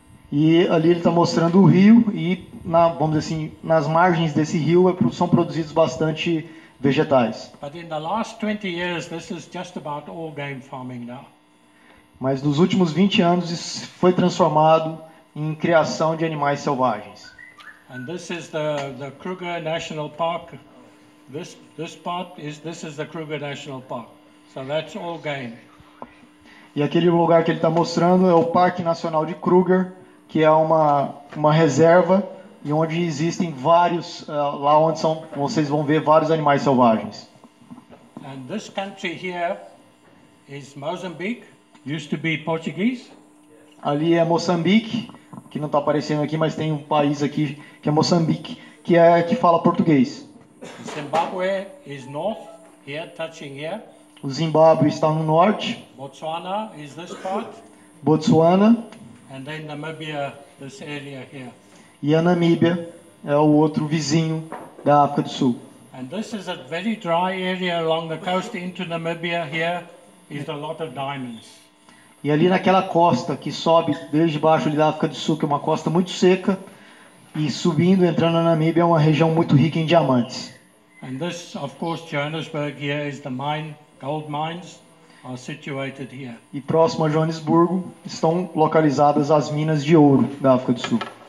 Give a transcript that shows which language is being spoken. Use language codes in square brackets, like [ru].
[pt] E ali ele está mostrando o rio e, vamos dizer assim, nas margens desse rio são produzidos bastante vegetais. [en] But in the last 20 years, this is just about all game farming now. [pt] Mas nos últimos 20 anos isso foi transformado em criação de animais selvagens. [en] And this is the Kruger National Park. This is the Kruger National Park. So that's all game. [pt] E aquele lugar que ele está mostrando é o Parque Nacional de Kruger, que é uma reserva e onde existem vários, lá onde vocês vão ver vários animais selvagens. [en] And this country here is Mozambique. Used to be Portuguese. [pt] Ali é Moçambique, que não está aparecendo aqui, mas tem um país aqui que é Moçambique, que fala português. [en] Zimbabwe is north, here, touching here. [pt] O Zimbábue está no norte. [en] Botswana is this part. [pt] Botsuana. [en] And then Namibia, this area here. [pt] E a Namíbia é o outro vizinho da África do Sul. [en] And this is a very dry area along the coast into Namibia. Here is a lot of diamonds. [pt] E ali naquela costa que sobe desde baixo ali da África do Sul, que é uma costa muito seca, e subindo, entrando na Namíbia, é uma região muito rica em diamantes. [en] And this, of course, Johannesburg here is the mine, gold mines are situated here. [pt] E próximo a Joanesburgo estão localizadas as minas de ouro da África do Sul.